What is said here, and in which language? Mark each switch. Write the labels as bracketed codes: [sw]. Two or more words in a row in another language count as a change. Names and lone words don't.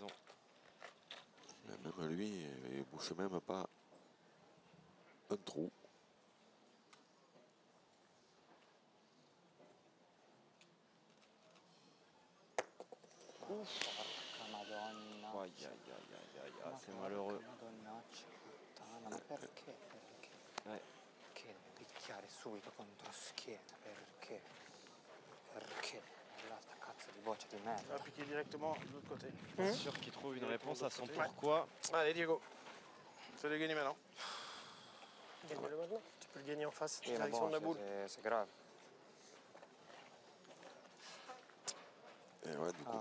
[fr] Mais même lui, il ne bouche même pas un trou. Madonna. Aïe, aïe, aïe, aïe, aïe, ah, c'est malheureux. [it] Madonnaccia puttana, ma perché? [fr] Ouais. [it] Perché devi picchiare subito contro schiena? Perché? Perché? Là, sta cazzo di boccia di [fr] On va [it] merda. [fr] piquer directement de l'autre côté. Bien sûr qu'il trouve une réponse à son pourquoi. Allez, Diego. C'est de gagner maintenant. Gagne-le maintenant. Tu peux le gagner en face, Oui, mais direction bon, de la boule. c'est grave. Et ouais, du coup,